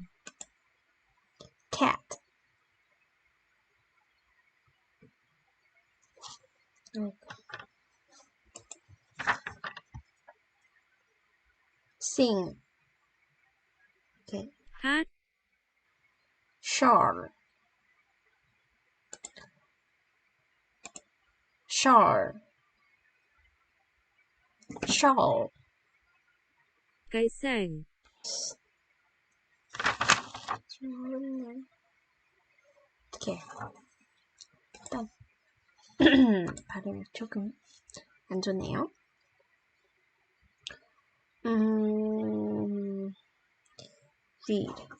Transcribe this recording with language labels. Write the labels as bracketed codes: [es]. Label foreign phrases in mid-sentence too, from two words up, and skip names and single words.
[en] Cat. Sing. Okay. [vi] hát, [en] Shawl, shawl, shawl. [vi] cái sàng, [en] Okay. [ko] 일단 발음이 조금 안 좋네요. [en] Read.